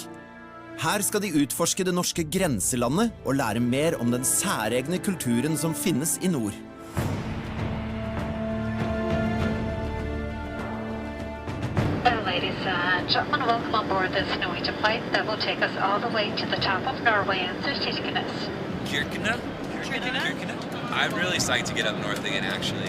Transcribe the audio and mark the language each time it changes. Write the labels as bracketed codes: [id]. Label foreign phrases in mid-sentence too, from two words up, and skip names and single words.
[no] Her skal de utforske det norske grenselandet og lære mer om den særegne kulturen som finnes I nord. [en] Ladies and gentlemen, welcome on board this Norwegian flight that will take us all the way to the top of Norway and Kirkenes. Kirkenes? I'm really psyched to get up north again, actually.